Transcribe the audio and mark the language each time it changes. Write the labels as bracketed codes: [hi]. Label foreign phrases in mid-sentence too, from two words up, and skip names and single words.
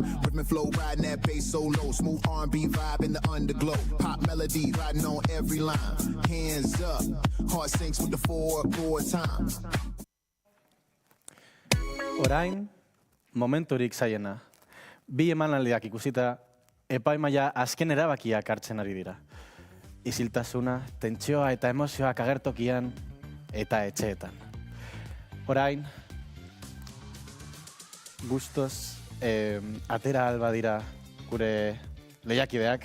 [en] Rhythm and flow riding that bass so low. Smooth R&B vibe in the underglow. Pop melody riding on every line. Hands up, heart sinks with the 4/4 time. [eu] Orain, momenturik zaiena. 2 emanaldiak ikusita, epaimaia azken erabakiak hartzen ari dira. Isiltasuna, tentsioa eta emozioak agertokian eta etxeetan. Orain, gustoz atera alba dira gure lehiakideak.